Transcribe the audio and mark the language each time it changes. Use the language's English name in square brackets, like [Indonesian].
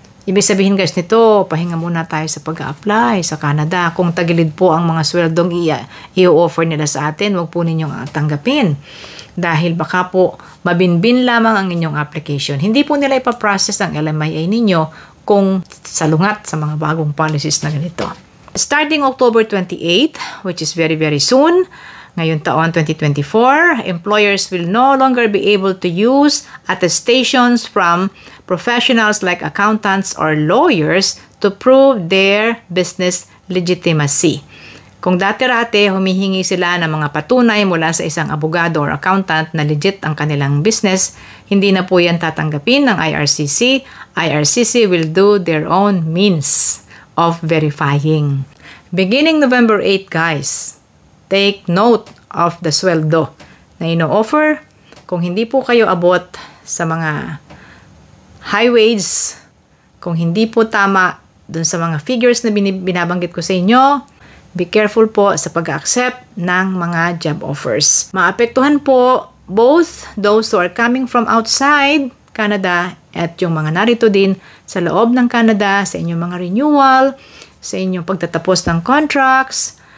[Filipino] Ibig sabihin guys nito, pahinga muna tayo sa pag-a-apply sa Canada. Kung tagilid po ang mga sweldong i-offer nila sa atin, huwag po ninyong tanggapin. Dahil baka po mabinbin lamang ang inyong application. Hindi po nila ipaprocess ang LMIA ninyo kung salungat sa mga bagong policies na ganito. [English] Starting October 28, which is very, very soon, [Filipino] ngayon taon [English] 2024, employers will no longer be able to use attestations from professionals like accountants or lawyers to prove their business legitimacy. [Filipino] Kung dati-rate humihingi sila ng mga patunay mula sa isang abogado or accountant na legit ang kanilang business, hindi na po yan tatanggapin ng IRCC. [English] IRCC will do their own means of verifying. Beginning November 8, guys, take note of the sweldo [Filipino] na ino-offer. Kung hindi po kayo abot sa mga high wage, kung hindi po tama dun sa mga figures na binabanggit ko sa inyo, [English] be careful [Filipino] po sa pag-accept ng mga job offers. Maapektuhan po both those who are coming from outside Canada at yung mga narito din sa loob ng Canada, sa inyong mga renewal, sa inyong pagtatapos ng contracts.